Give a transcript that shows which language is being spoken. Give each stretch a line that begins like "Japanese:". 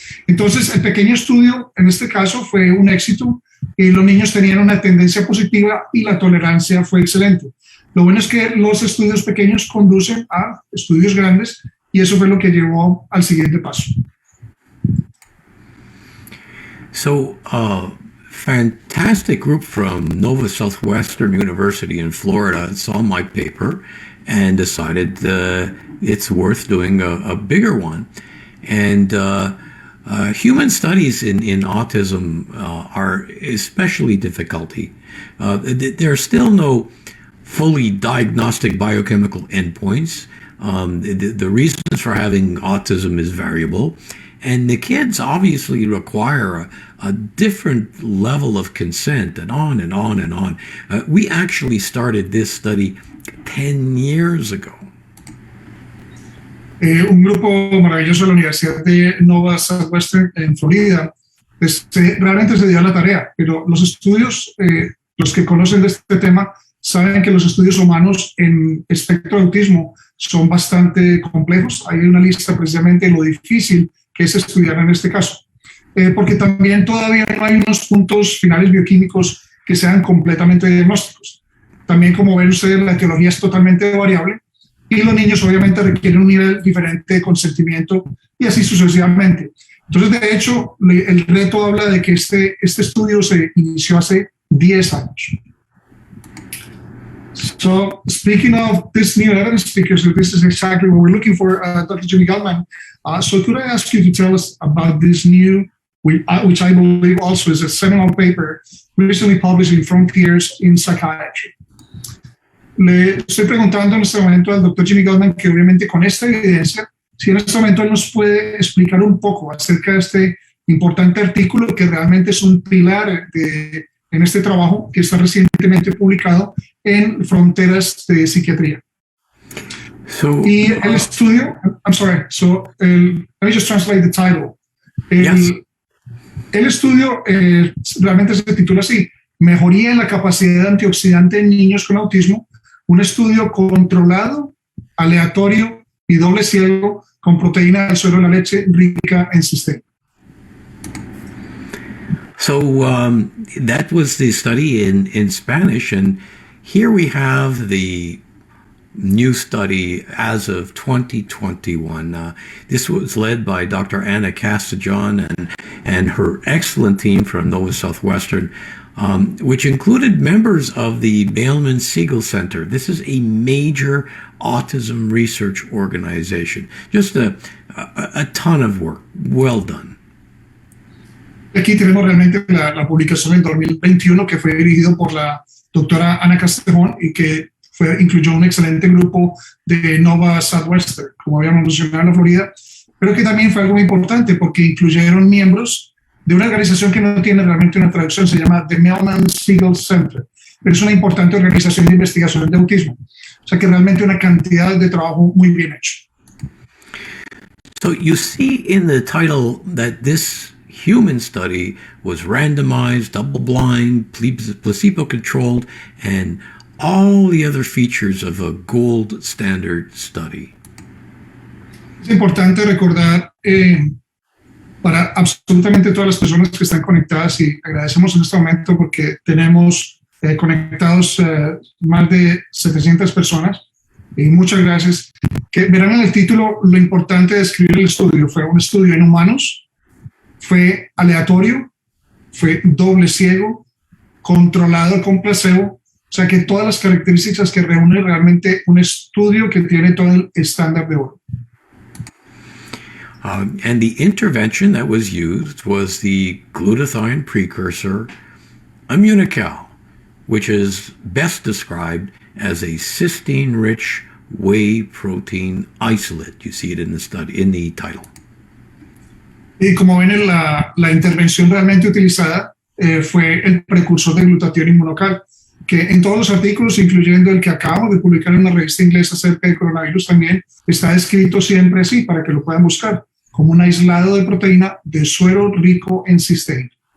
Spanish: Entonces el pequeño estudio en este caso fue un éxito y los niños tenían una tendencia positiva y la tolerancia fue excelente. Lo bueno es que los estudios pequeños conducen a estudios grandes y eso fue lo que llevó al siguiente paso.
English: So, fantastic group from Nova Southwesterm University in Florida saw my paper and decided it's worth doing a bigger one. And human studies in autism are especially difficulty. There are still no fully diagnostic biochemical endpoints. The reasons for having autism is variable. And the kids obviously require a different level of consent and on and on and on. We actually started this study 10 years ago.
Spanish: Un grupo maravilloso de la Universidad de Nova Southwesterm en Florida realmente se dio a la tarea, pero los estudios, los que conocen de este tema, saben que los estudios humanos en espectro de autismo son bastante complejos. Hay una lista precisamente de lo difícil que es estudiar en este caso, porque también todavía no hay unos puntos finales bioquímicos que sean completamente diagnósticos. También, como ven ustedes, la etiología es totalmente variable y los niños obviamente requieren un nivel diferente de consentimiento y así sucesivamente. Entonces, de hecho, el reto habla de que este estudio se inició hace 10 años.
English: So, speaking of this new evidence, because this is exactly what we're looking for, Dr. Jimmy Gutman. So could I ask you to tell us about this new, which I believe also is a seminal paper recently published in Frontiers in Psychiatry?
Spanish: Le estoy preguntando en este momento al Dr. Jimmy Gutman que obviamente con esta evidencia, si en este momento él nos puede explicar un poco acerca de este importante artículo que realmente es un pilar en este trabajo que está recientemente publicado en Fronteras de Psiquiatría. Y el estudio,
English: I'm sorry, let me just translate the title.
Spanish: El estudio realmente se titula así, Mejoría en la capacidad antioxidante en niños con autismo, un estudio controlado, aleatorio y doble ciego con proteína del suero de la leche rica en cisteína.
English: So that was the study in Spanish, and here we have the new study as of 2021. This was led by Dr. Anna Castajon and her excellent team from Nova Southwestern, which included members of the Bailman Siegel Center. This is a major autism research organization. Just a ton of work. Well done.
Spanish: Aquí tenemos realmente la publicación en 2021 que fue dirigido por la doctora Ana Castellón y que incluyó un excelente grupo de Nova Southwestern, como habíamos mencionado en la Florida, pero que también fue algo muy importante porque incluyeron miembros de una organización que no tiene realmente una traducción, se llama The Bailman Siegel Center, pero es una importante organización de investigación de autismo. O sea que realmente una cantidad de trabajo muy bien hecho.
English: So you see in the title that this human study was randomized, double-blind, placebo-controlled, and all the other features of a gold standard study.
Spanish: Es importante recordar para absolutamente todas las personas que están conectadas y agradecemos en este momento porque tenemos conectados más de 700 personas y muchas gracias. Que verán en el título lo importante de escribir el estudio. Fue un estudio en humanos, fue aleatorio, fue doble ciego, controlado con placebo, o sea que todas las características que reúne realmente un estudio que tiene todo el estándar de oro.
English: And the intervention that was used was the glutathione precursor Immunical, which is best described as a cysteine-rich whey protein isolate. You see it in the study, in the title.
Spanish: Y como ven, la intervención realmente utilizada fue el precursor de glutatión inmunocal, que en todos los artículos, incluyendo el que acabo de publicar en una revista inglesa acerca del coronavirus, también está escrito siempre así, para que lo puedan buscar, como un aislado de proteína de suero rico en cisteína.